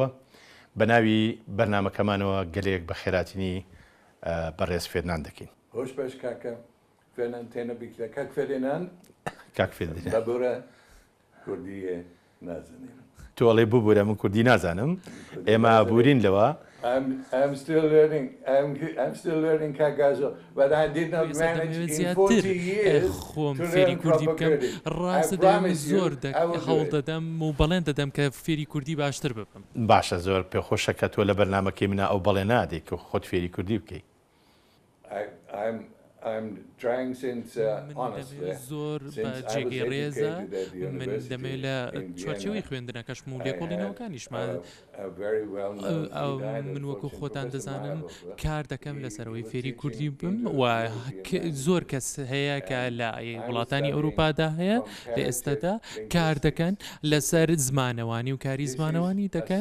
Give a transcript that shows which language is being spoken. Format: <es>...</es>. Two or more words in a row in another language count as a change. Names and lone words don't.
<ckb>بە ناوی بەرنامەکەمانەوە گەلەیەک بە خێراتنی بەڕێز فێرناند دەکەین. هۆش باش کاکە فێرناند تێنە بیکرا کاک فێرناند کاک فێردیناند بەبورە کوردیە نازانیم تۆ ئەڵێ ببوورە من کوردی نازانم ئێمە بورین لەوە.</ckb> <en>I'm still learning Kagazo, but I did not manage in 40 years to learn proper Kurdish.</en> <ckb>ڕاستە دەم زۆر هەوڵ دەدەم و بەڵێن دەدەم کە فێری کوردی باشتر ببم. باشە زۆر پێخۆشە کە تۆ لە بەرنامەکەی منە ئەو بەڵێ نادێت کە خۆت فێری کوردی بکەیت.</ckb> <en>I'm trying since honestly</en> <ckb>زۆر بە جێگەی ڕێزە من دەمێت لە چوارچێوەی خوێندنەکەشم و لێکۆڵینەوەکانیشمان من وەکو خۆتان دەزانم کار دەکەم لەسەرەوەی فێری کوردی بم و زۆر کەس هەیە کە لە وڵاتانی ئەوروپادا هەیە لە ئێستادا کار دەکەن لەسەر زمانەوانی و کاری زمانەوانی دەکەن.</ckb>